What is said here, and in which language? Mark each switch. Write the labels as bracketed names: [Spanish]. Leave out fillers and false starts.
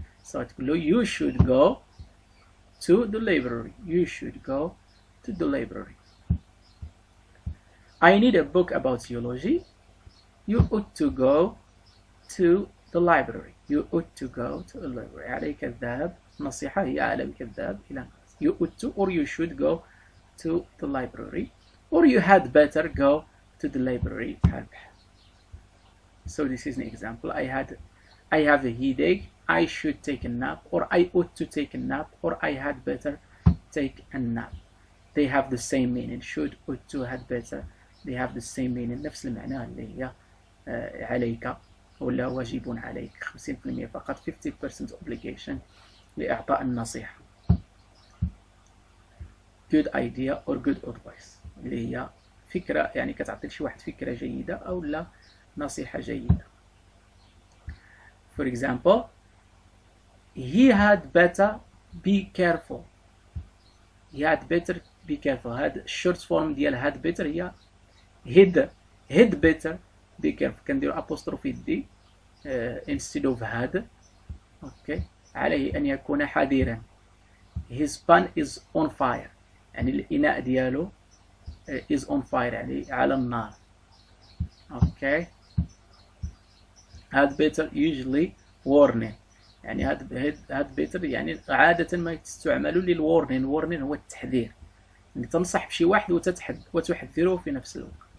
[English] So [Arabic] تقول له [English] you should go to the library. You should go to the library. I need a book about geology. You ought to go to the library. You ought to go to the library. [Arabic] عليك الذهاب. نصيحة هي عليك الذهاب إلى المدرسة. [English] You ought to or you should go to the library, or you had better go to the library. So this is an example. I have a headache. I should take a nap, or I ought to take a nap, or I had better take a nap. They have the same meaning. Should, ought to, had better. They have the same meaning. [Arabic] نفس المعنى اللي هي عليك ولا واجب عليك. 50% فقط. 50% obligation لإعطاء النصيحة. [English] Good idea or good advice [Arabic] اللي هي فكرة يعني كتعطي لشي واحد فكرة جيدة أو لا نصيحة جيدة. [English] For example, he had better be careful. He had better be careful. هاد short form ديال had better هي had better be careful. [Arabic] كنديرو [English] apostrophe D instead of had. Okay. [Arabic] عليه أن يكون حذرا. [English] His pan is on fire. [Arabic] يعني الإناء ديالو [English] is on fire [Arabic] يعني على النار. [English] Okay. had better usually warning. [Arabic] يعني had better يعني عادة ما تستعمل للwarning. warning هو التحذير. يعني تنصح بشي واحد وتحذره في نفس الوقت.